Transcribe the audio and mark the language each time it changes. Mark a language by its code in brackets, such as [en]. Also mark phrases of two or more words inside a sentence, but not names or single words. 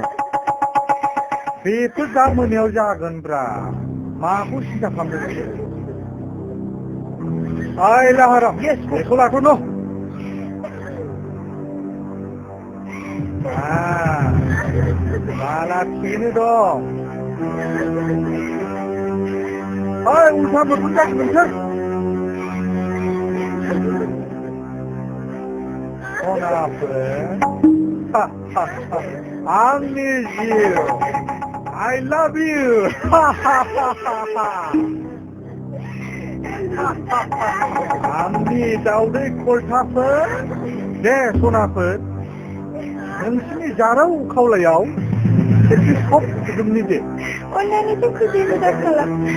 [brx] बेफोर दा मोनायाव जागोनब्रा माखौ सिन्था खालामदों ओइ लाहाराम बेखौ लाथ'नो बाला थिगैनो दं ओइ उल्था मोखां जागोन नोंसोर सनाफोर आंनि जिउ [en] I love you [brx] आंनि दावदै खलथाफोर दे सनाफोर नोंसिनि जाराव खावलायाव एसे सब फुदुंनि दे अननानै जोंखौ जेबो दाखालाम